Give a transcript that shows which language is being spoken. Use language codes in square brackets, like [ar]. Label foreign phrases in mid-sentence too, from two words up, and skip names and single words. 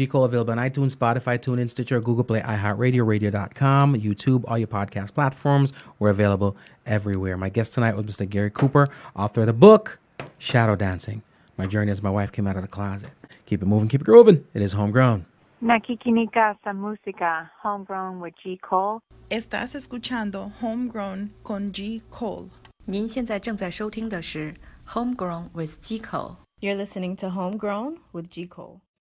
[en] Cole, available on iTunes, Spotify, TuneIn, Stitcher, Google Play, iHeartRadio, radio.com, YouTube, all your podcast platforms. We're available everywhere. My guest tonight was Mr. Gary Cooper, author of the book, Shadow Dancing, My Journey as My Wife Came Out of the Closet. Keep it moving, keep it grooving. It is Homegrown. [tl] Nakikinika sa música, Homegrown with G. Cole. [es] Estás escuchando Homegrown con G. Cole. [zh] 您现在正在收听的是 Homegrown with G. Cole. [en] You're listening to Homegrown with G. Cole.